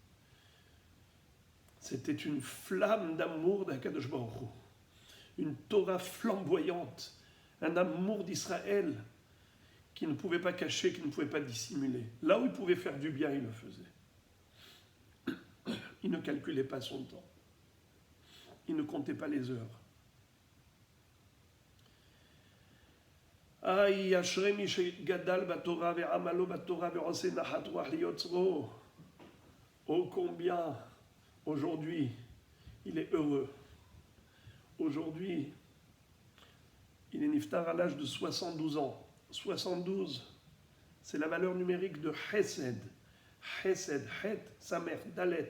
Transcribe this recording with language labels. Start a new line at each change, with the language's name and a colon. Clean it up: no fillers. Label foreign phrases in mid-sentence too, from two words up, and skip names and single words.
French: C'était une flamme d'amour d'
Hebrew: הקדוש ברוך הוא,
French: une Torah flamboyante, un amour d'Israël qui ne pouvait pas cacher, qui ne pouvait pas dissimuler. Là où il pouvait faire du bien, il le faisait. Il ne calculait pas son temps. Il ne comptait pas les heures. Aïe,
Hebrew: אשרי מי שגדל בתורה ועמלו בתורה ועושה נחת רוח ליוצרו.
French: Oh combien, aujourd'hui, il est heureux. Aujourd'hui, il est niftar à l'âge de 72 ans. 72, c'est la valeur numérique de Chesed. Chesed, Het, sa mère, Dalet.